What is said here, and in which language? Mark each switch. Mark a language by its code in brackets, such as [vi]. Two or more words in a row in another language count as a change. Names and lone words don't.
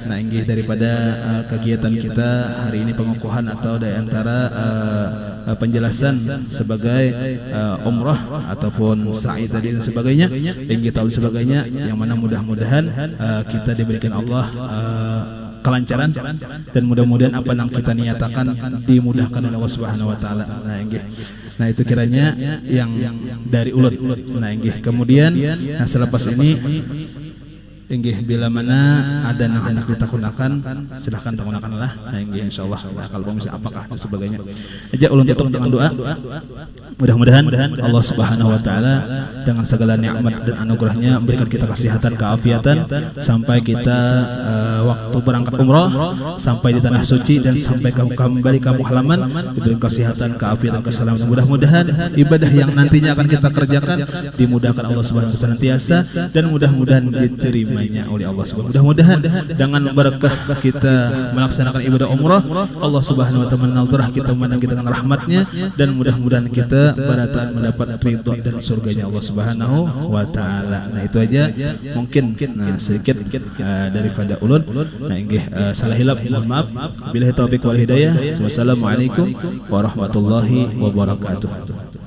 [id] Nah, inggih daripada kegiatan kita hari ini pengukuhan atau dari antara penjelasan sebagai umrah ataupun sa'i tadi dan sebagainya, inggih tahu sebagainya yang mana mudah-mudahan kita diberikan Allah kelancaran dan mudah-mudahan apa yang kita niatakan dimudahkan oleh Allah [ar] سبحانه وتعالى. [bjn] Nah, inggih. Nah, itu kiranya yang dari ulun. Nah, inggih. Kemudian selepas ini inggih bila mana ada anak ditakunakan silahkan takunakanlah. Nah, inggih insyaallah kalau misalnya apakah dan sebagainya. Aja ulun tutup dengan doa. [id] Mudah-mudahan Allah [ar] سبحانه وتعالى [id] dengan segala nikmat dan anugerahnya memberikan kita kesehatan, keafiatan sampai kita waktu berangkat umrah sampai di tanah suci dan sampai kembali ke halaman diberikan kesehatan, keafiatan, keselamatan. Mudah-mudahan ibadah yang nantinya akan kita kerjakan dimudahkan Allah [ar] سبحانه وتعالى [id] senantiasa dan mudah-mudahan diterima diterimanya oleh Allah Subhanahu. Mudah-mudahan dengan berkah kita melaksanakan ibadah umrah, Allah [ar] سبحانه وتعالى [id] menazarah kita, memandang kita dengan rahmatnya, dan mudah-mudahan kita pada taat mendapat ridha dan surganya Allah [ar] سبحانه وتعالى. [bjn] Nah, itu aja mungkin sedikit daripada ulun. Nah, inggih salah hilap mohon maaf. [ar] بالله التوفيق والهداية. والسلام عليكم ورحمة الله وبركاته.